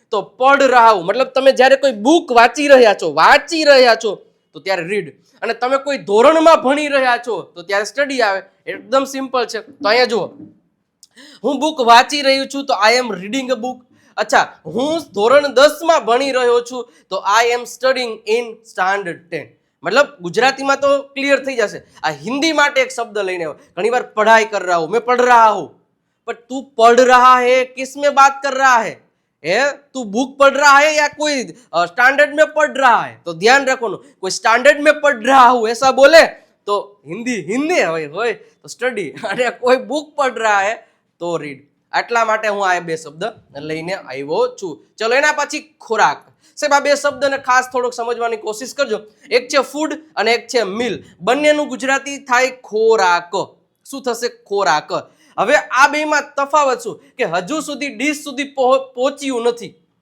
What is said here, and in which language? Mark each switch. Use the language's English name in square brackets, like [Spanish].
[Gujarati] તો પઢ રહા હું મતલબ તમે જ્યારે કોઈ બુક વાંચી રહ્યા છો તો ત્યારે રીડ, અને તમે કોઈ ધોરણમાં ભણી રહ્યા છો તો ત્યારે સ્ટડી આવે. એકદમ સિમ્પલ છે. તો અહીંયા જુઓ, હું બુક વાંચી રહ્યો છું તો [English] I am reading a book. [Gujarati] અચ્છા, હું ધોરણ 10 માં ભણી રહ્યો છું તો [English] I am studying in standard 10. [Hindi] मतलब गुजराती में तो क्लियर [Gujarati] થઈ જશે. આ हिंदी માટે એક શબ્દ લઈને આવ્યો. [Hindi] ઘણીવાર पढ़ाई कर रहा हूँ, मैं पढ़ रहा हूँ, पर तू पढ़ रहा है किस में बात कर रहा है? तू बुक पढ़ रहा है या कोई स्टैंडर्ड में पढ़ रहा है? तो ध्यान रखो, कोई स्टैंडर्ड में पढ़ रहा हूँ ऐसा बोले तो हिंदी हिंदी [Gujarati] હોય તો સ્ટડી, અને કોઈ બુક પઢ રહા હે તો રીડ. આટલા માટે હું આ બે શબ્દ લઈને આવ્યો છું. ચલો એના પછી ખોરાક. સાહેબ આ બે શબ્દને ખાસ થોડોક સમજવાની કોશિશ કરજો. એક છે ફૂડ અને એક છે મિલ. બંનેનું ગુજરાતી થાય ખોરાક. શું થશે? ખોરાક. હવે આ બેમાં તફાવત શું કે હજુ સુધી ડીશ સુધી પહોંચ્યું નથી.